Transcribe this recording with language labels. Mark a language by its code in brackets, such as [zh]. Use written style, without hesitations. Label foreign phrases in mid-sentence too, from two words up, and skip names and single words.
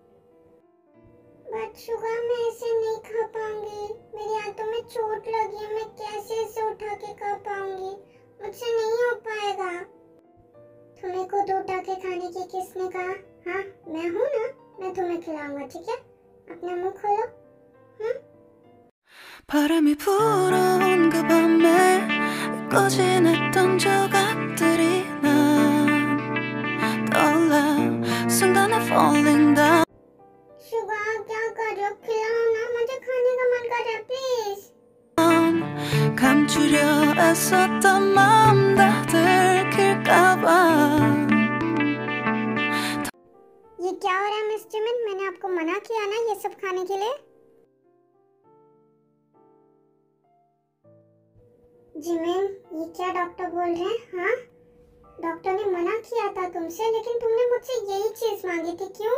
[hi] बट शुगर, मैं ऐसे नहीं खा पाऊंगी, मेरे हाथों में चोट लगी है, मैं कैसे इसे उठा के खा पाऊंगी? मुझसे नहीं हो पाएगा। तुम्हें खुद उठा के खाने की किसने कहा? हाँ मैं हूँ ना, मैं तुम्हें खिलाऊंगा, ठीक है? अपना मुंह खोलो। [ko] 바람이 불어온 그 밤에 꺼진했던 조각들이 난 떠올라 순간에 [en] falling down. [hi] शुगर क्या कर रहे हो? खिलाओ ना, मुझे खाने का मन कर रहा है, प्लीज। [ko] 감추려 애썼던 마음 다 들킬까봐. [hi] ये क्या हो रहा है मिस जिमिन? मैंने आपको मना किया ना ये सब खाने के लिए। जिमिन, ये क्या डॉक्टर बोल रहे हैं? हाँ डॉक्टर ने मना किया था तुमसे, लेकिन तुमने मुझसे यही चीज मांगी थी, क्यों?